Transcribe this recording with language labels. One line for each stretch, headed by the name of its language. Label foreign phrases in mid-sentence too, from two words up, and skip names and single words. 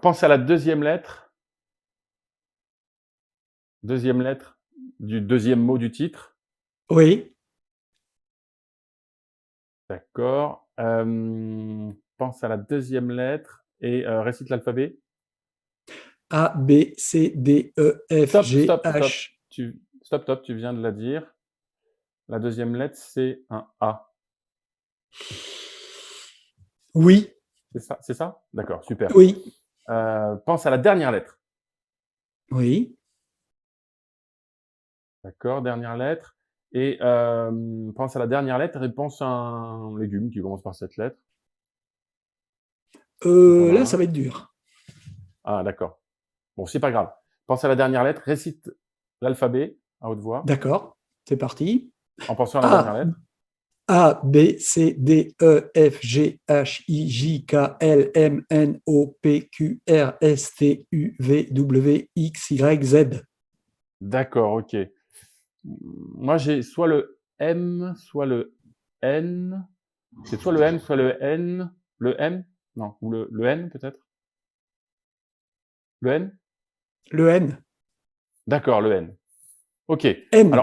French: Pense à la deuxième lettre. Deuxième lettre du deuxième mot du titre. Oui. D'accord. Pense à la deuxième lettre et récite l'alphabet. A, B, C, D, E, F, Stop, G, stop, stop. H. Stop, tu viens de la dire. La deuxième lettre, c'est un A. Oui. C'est ça? C'est ça? D'accord, super. Oui. Pense à la dernière lettre. Oui. D'accord, dernière lettre et pense à la dernière lettre et pense à un légume qui commence par cette lettre, si tu en as Là, ça un. va être dur. Ah d'accord. Bon, c'est pas grave. Pense à la dernière lettre, récite l'alphabet à haute voix D'accord. C'est parti. en pensant à la dernière A, lettre. A, B, C, D, E, F, G, H, I, J, K, L, M, N, O, P, Q, R, S, T, U, V, W, X, Y, Z. D'accord, OK. Moi, j'ai soit le M, soit le N. C'est soit le M, soit le N. Le M? Non, ou le N peut-être? Le N? Le N. D'accord, le N. OK. Alors